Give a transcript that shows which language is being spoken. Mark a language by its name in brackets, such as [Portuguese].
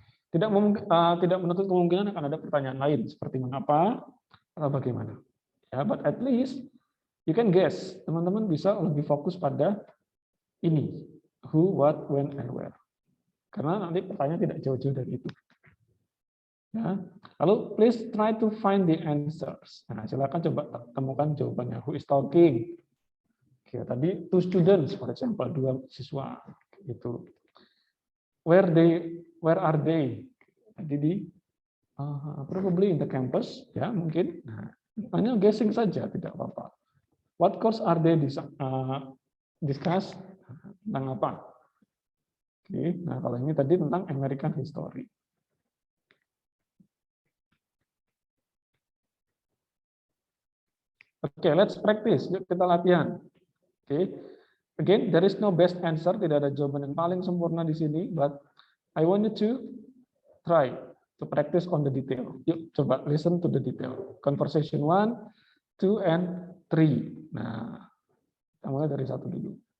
[Indonesian] Tidak menutup kemungkinan akan ada pertanyaan lain seperti mengapa atau bagaimana. [English] Ya, but at least you can guess. [Indonesian] Teman-teman bisa lebih fokus pada ini, [English] who, what, when, and where. [Indonesian] Karena nanti pertanyaan tidak jauh-jauh dari itu. Ya. [English] Lalu please try to find the answers. [Indonesian] Nah, silakan coba temukan jawabannya. [English] Who is talking? Oke, tadi two students, for example, [Indonesian] 2 siswa. Gitu. [English] Where are they? [Indonesian] Tadi di [English] probably in the campus, [Indonesian] ya mungkin. Nah, hanya guessing saja, tidak apa-apa. [English] What course are they discuss? [Indonesian] Tentang apa? Oke, nah kalau ini tadi tentang American history. [English] Oke, let's practice. [Indonesian] Yuk kita latihan. [English] Oke. Again, there is no best answer. [Indonesian] Tidak ada jawaban yang paling sempurna di sini. [English] But I want you to try to practice on the detail. [Indonesian] Yuk, coba [English] listen to the detail. Conversation 1, 2, and 3. [Indonesian] Nah, kita mulai dari 1 dulu.